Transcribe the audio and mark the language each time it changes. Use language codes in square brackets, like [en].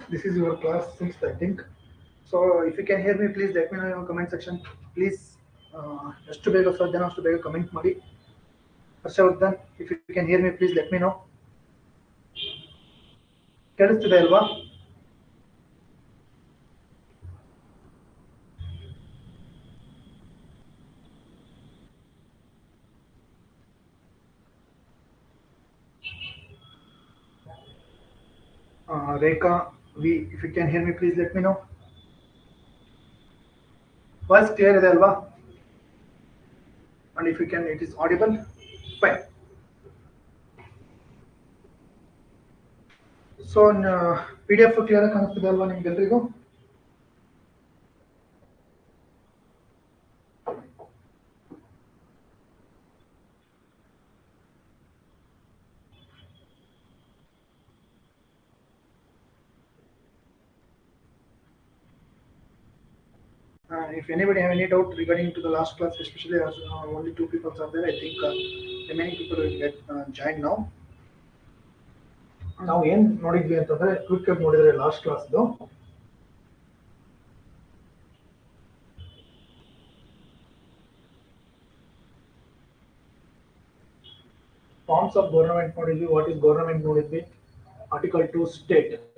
[en] This is your class 6th, I think. So, if you can hear me, please let me know in your comment section. [kn] Please, ಎಷ್ಟು ಬೇಗ ಸಾಧ್ಯ ಅಷ್ಟು ಬೇಗ comment ಮಾಡಿ. [en] Harshavardhan, if you can hear me, please let me know. [kn] ಕೇಳಿಸ್ತಿದೆ ಅಲ್ವಾ? [en] Rekha V, if you can hear me, please let me know. [kn] Voice clear ಇದೆ ಅಲ್ವಾ? [en] And if you can, it is audible, fine. [kn] So, PDF clear ಆಗಿ ಕಾಣಿಸ್ತಿದೆ ಅಲ್ವಾ ನಿಮ್ಗೆಲ್ರಿಗೂ? [en] If anybody have any doubt regarding to the last class, especially as only 2 people are there, I think remaining people will get joined now. [kn] ನಾವು ಏನು ನೋಡಿದ್ವಿ ಅಂತಂದ್ರೆ quick ಆಗಿ ನೋಡಿದ್ರೆ ಲಾಸ್ಟ್ ಕ್ಲಾಸ್ದು ಫಾರ್ಮ್ಸ್ ಆಫ್ ಗವರ್ನಮೆಂಟ್ ನೋಡಿದ್ವಿ, [en] what is government [kn] ನೋಡಿದ್ವಿ, article 2 state.